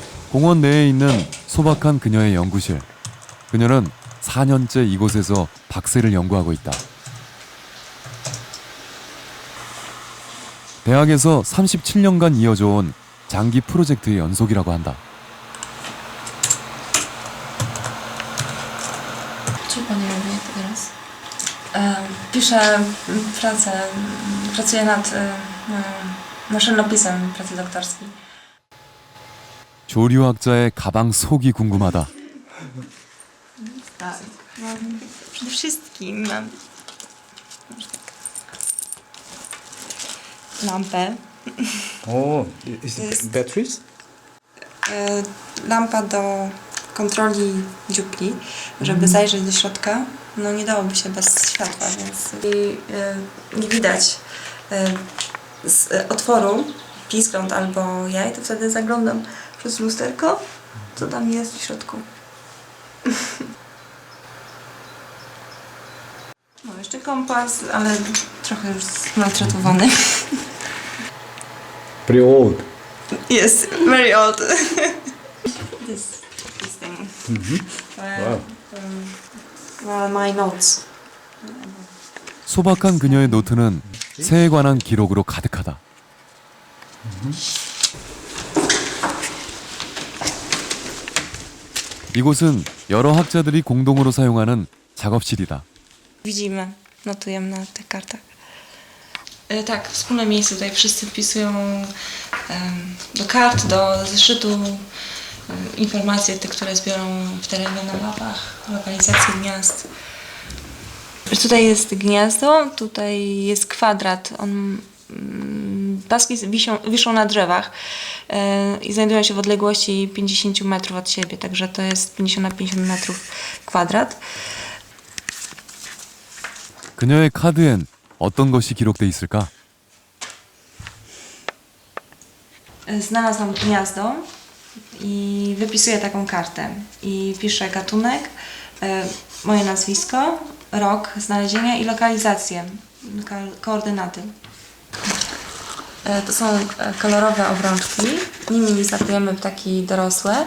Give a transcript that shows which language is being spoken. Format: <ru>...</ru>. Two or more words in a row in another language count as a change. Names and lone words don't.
<ko>공원 내에 있는 소박한 그녀의 연구실. 그녀는 4년째 이곳에서 박새를 연구하고 있다. 대학에서 37년간 이어져 온 장기 프로젝트의 연속이라고 한다.</ko> <pl>Co pani robi teraz? Piszę pracę, pracuję nad maszynopisem pracy doktorskiej.</pl> <ko>조류학자의 가방 속이 궁금하다.</ko> <pl>Tak, przede wszystkim mam lampę.</pl> <en>Oh, is it batteries?</en> <pl>Lampa do kontroli dziupli, żeby zajrzeć do środka. No nie dałoby się bez światła, więc nie widać z otworu piskląt albo jaj, to wtedy zaglądam przez lusterko, co tam jest w środku. No jeszcze kompas, ale trochę już zmaltretowany.</pl> <en>Pretty old. Yes, very old. this thing. Wow. Well, my notes.</en> <ko>소박한 그녀의 노트는 새에 관한 기록으로 가득하다. 이곳은 여러 학자들이 공동으로 사용하는 작업실이다.</ko> <pl>Widzimy, notujemy na tych kartach. Tak, wspólne miejsce. Tutaj wszyscy wpisują do kart, do zeszytu informacje, te, które zbiorą w terenie na mapach, lokalizacje gniazd. Tutaj jest gniazdo, tutaj jest kwadrat. Paski wiszą na drzewach i znajdują się w odległości 50 metrów od siebie, także to jest 50 na 50 metrów kwadrat.</pl> <ko>그녀의 카드엔 어떤 것이 기록돼 있을까?</ko> <pl>Znalazłam gniazdo i wypisuję taką kartę i piszę gatunek, moje nazwisko, rok znalezienia i lokalizację, koordynaty. To są kolorowe obrączki, nimi zapijemy ptaki dorosłe.</pl>